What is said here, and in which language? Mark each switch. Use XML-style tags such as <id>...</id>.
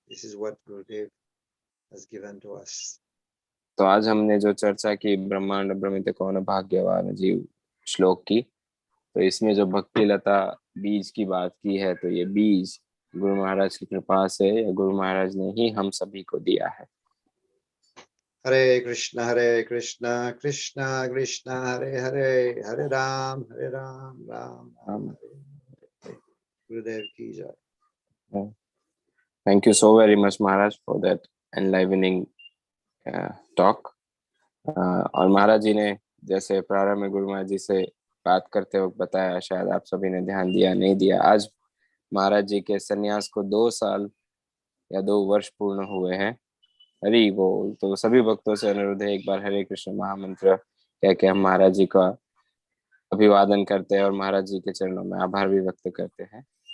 <en>This is what Gurudev has given to us.</en> <hi>तो आज हमने जो चर्चा की ब्रह्मांड ब्रह्मित कौन भाग्यवान जीव श्लोक की, तो इसमें जो भक्ति लता बीज की बात की है, तो ये बीज गुरु महाराज की कृपा से या गुरु महाराज ने ही हम सभी को दिया है। Hare Krishna Krishna Krishna Hare Hare, Hare Ram Ram Ram Hare. Gurudev ki jai.</hi> <en>Thank you so very much, Maharaj, for that enlivening talk.</en> <hi>और महाराज जी ने जैसे प्रारंभ में गुरु महाराज जी से बात करते वक्त बताया, शायद आप सभी ने ध्यान दिया नहीं दिया, आज महाराज जी के सन्यास को 2 साल या 2 वर्ष पूर्ण हुए हैं। हरि बोल। तो सभी भक्तों से अनुरोध है, एक बार हरे कृष्ण महामंत्र कह के हम महाराज जी का अभिवादन करते हैं और महाराज जी के चरणों में आभार भी व्यक्त करते हैं।</hi>